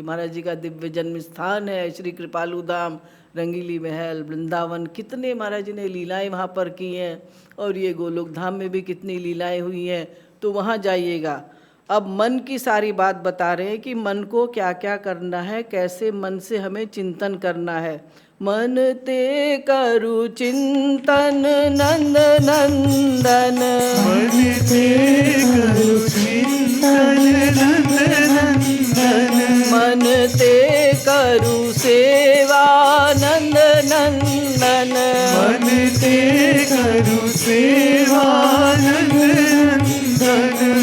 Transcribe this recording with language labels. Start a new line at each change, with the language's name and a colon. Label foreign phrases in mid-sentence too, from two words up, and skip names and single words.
Hindi: महाराज जी का दिव्य जन्म स्थान है श्री कृपालु धाम, रंगीली महल, वृंदावन, कितने महाराज जी ने लीलाएं वहाँ पर की हैं। और ये गोलोक धाम में भी कितनी लीलाएं हुई हैं, तो वहाँ जाइएगा। अब मन की सारी बात बता रहे हैं कि मन को क्या क्या करना है, कैसे मन से हमें चिंतन करना है। मन ते करु चिंतन नंद नंदन। मन ते करु चिंतन नंद नंदन। मन ते करु सेवा नंद नंदन। मन ते करु सेवा नंद नंदन।